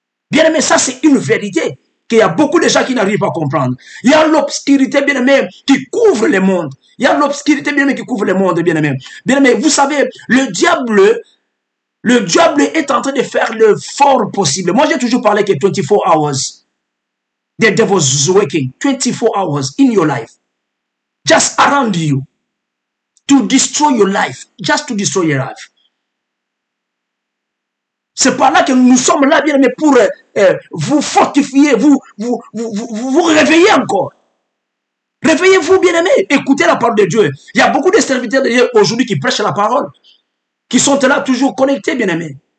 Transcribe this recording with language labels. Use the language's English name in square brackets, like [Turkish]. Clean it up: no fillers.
[French] Bien aimé, ça c'est une vérité qu'il y a beaucoup de gens qui n'arrivent pas à comprendre. Il y a l'obscurité, bien aimé, qui couvre le monde. Il y a l'obscurité, bien aimé, qui couvre le monde, bien aimé. Bien aimé, vous savez, le diable est en train de faire le fort possible. Moi, j'ai toujours parlé que [English] 24 hours. The devil's working 24 hours in your life. Just around you. To destroy your life. Just to destroy your life. [French] C'est par là que nous sommes là, bien aimé, pour vous fortifier, vous réveiller encore. Réveillez-vous, bien aimé. Écoutez la parole de Dieu. Il y a beaucoup de serviteurs de Dieu aujourd'hui qui prêchent la parole. Qui sont là toujours connectés, bien aimé.